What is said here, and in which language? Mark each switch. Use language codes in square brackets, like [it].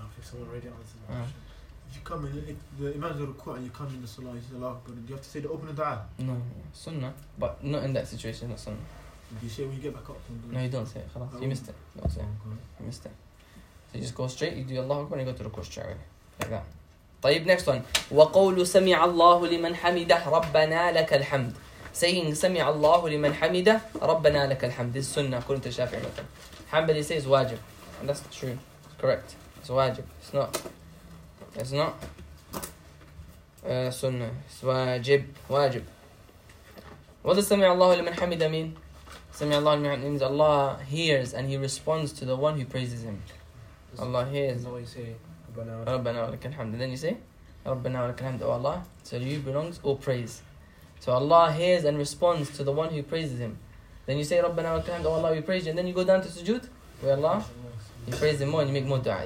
[en] I think someone already answered the question. If you come in, the imam's in ruku' and you come in the salah, you say Allah Akbar, do you have to say the open of du'a? No. Sunnah. But not in that situation, not sunnah. Do you say when you get back up? No, you don't say it. Khalas. You missed it. Don't say it. You missed it. So you just go straight, you do Allah Akbar, and you go to ruku' straight away. Like that. طيب, next one. [ar] وَقَوْلُ سَمِعَ اللَّهُ لِمَنْ حَمِدَهُ رَبَّنَا لَكَ الْحَمْدِ. [en] Saying [ar] سَمِعَ اللَّهُ لِمَنْ حَمِدَهُ رَبَّنَا لَكَ الْحَمْدِ. [en] This is sunnah, according to the Shafi'i method. Hamd, he says, wajib. And that's true. It's correct. It's wajib. It's not. Sunnah. It's wajib. Wajib. What does [ar] سَمِعَ اللَّهُ لِمَنْ حَمِدَهُ [en] mean? [ar] سَمِعَ اللَّهُ لِمَنْ حَمِدَهُ [en] means Allah hears and He responds to the one who praises Him. Allah hears. [ar] رَبَّنَا وَلَكَ الْحَمْدِ. [en] Then you say, [ar] رَبَّنَا وَلَكَ الْحَمْدِ. [en] Oh Allah, to you belongs all praise. So Allah hears and responds to the one who praises Him. Then you say, [ar] رَبَّنَا وَلَكَ الْحَمْدِ. [en] Oh Allah, we praise you. And then you go down to sujood, where Allah, you praise Him more and you make more dua.